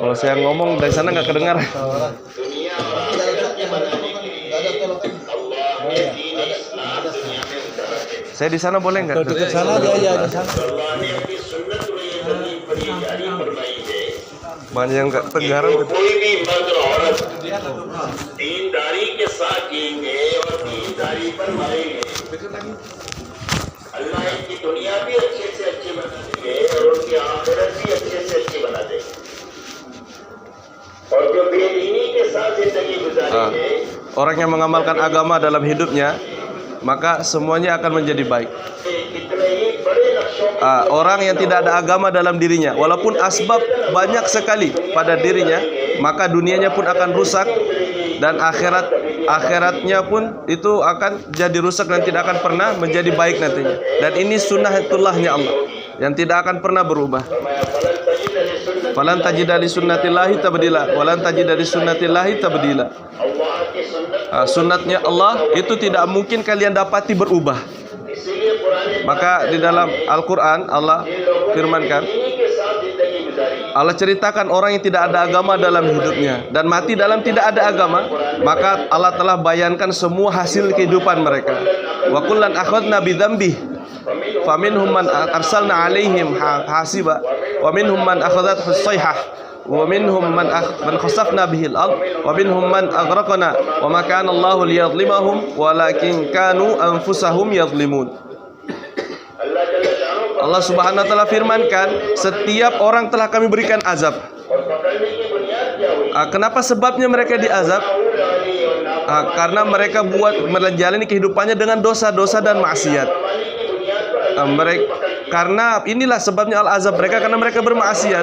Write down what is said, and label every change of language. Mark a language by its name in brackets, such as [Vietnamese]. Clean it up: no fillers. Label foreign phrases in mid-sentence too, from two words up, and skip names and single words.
[Indonesian] Kalau saya ngomong dari sana nggak kedengar. Saya di sana boleh nggak? Dekat sana aja di sana. Banyak yang nggak kedengaran. [Urdu] اللہ ان کی دنیا بھی اچھے سے اچھی بنا دیں گے اور ان کی آخرت بھی اچھے سے اچھی بنا دیں گے اور جو بے دینی کے ساتھ زندگی گزاریں گے [Indonesian] orang yang mengamalkan agama dalam hidupnya maka semuanya akan menjadi baik. Orang yang tidak ada agama dalam dirinya walaupun asbab banyak sekali pada dirinya maka dunianya pun akan rusak dan akhiratnya pun itu akan jadi rusak dan tidak akan pernah menjadi baik nantinya. Dan ini sunnatullahnya Allah yang tidak akan pernah berubah. [Arabic] فلن تجد لسنت الله تبديلا ولن تجد لسنت الله تبديلا. [Indonesian] Sunnatnya Allah itu tidak mungkin kalian dapati berubah. Maka di dalam Al-Quran Allah firmankan, Allah ceritakan orang yang tidak ada agama dalam hidupnya dan mati dalam tidak ada agama, maka Allah telah bayankan semua hasil kehidupan mereka. [Arabic] وكلا أخذنا بذنبه فمنهم من أرسلنا عليهم حاصبا ومنهم من أخذته الصيحة ومنهم من خسفنا به الأرض ومنهم من أغرقنا وما كان الله ليظلمهم ولكن كانوا أنفسهم يظلمون. [Indonesian] Allah Subhanahu wa taala firmankan, setiap orang telah kami berikan azab. Kenapa sebabnya mereka diazab? Karena mereka menjalani kehidupannya dengan dosa-dosa dan maksiat. Karena inilah sebabnya al-azab mereka, karena mereka bermaksiat.